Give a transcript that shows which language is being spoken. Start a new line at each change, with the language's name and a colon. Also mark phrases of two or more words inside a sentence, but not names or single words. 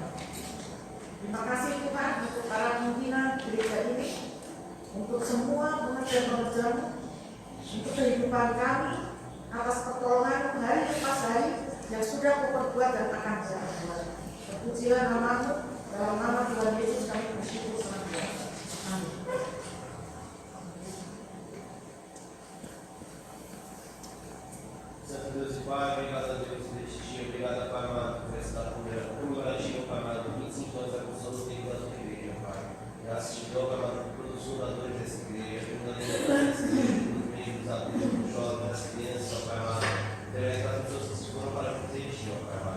Indonesian: Terima kasih Tuhan untuk para pimpinan gereja ini, untuk semua umat dan pekerja-Mu, untuk kehidupan kami, atas pertolongan hari lepas hari yang sudah Kau perbuat dan akan Kau perbuat. Terpujilah nama-Mu, dalam nama Tuhan Yesus kami bersyukur senantiasa. Amin.
Portuguese: Santo Deus e Pai, obrigado a Deus por este dia, obrigado, Pai amado, por esta comemorativa, Pai amado, 25 anos da construção do templo da tua igreja, Pai. Graças te dou, Pai amado, pelos fundadores dessa igreja, pelos membros, adultos, pelos jovens, das crianças, Pai amado, pelas pessoas que se foram para fazer ti, Pai amado.